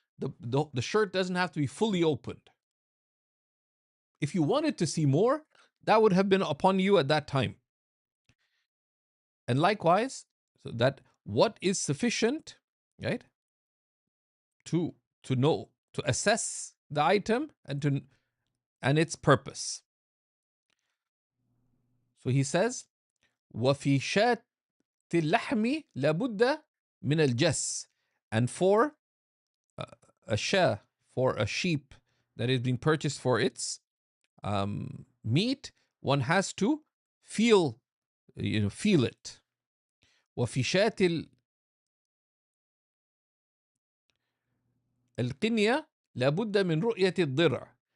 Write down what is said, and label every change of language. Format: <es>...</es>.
<en>The shirt doesn't have to be fully opened. If you wanted to see more, that would have been upon you at that time. And likewise, so that what is sufficient, right, to know, to assess the item and its purpose. So he says,</en> <ar>وفي شاة اللحم لابد من الجس.</ar> <en>And for a shah, for a sheep that is being purchased for its meat, one has to feel it.</en> <ar>وفي شاة القنية لابد من رؤية الضرع.</ar>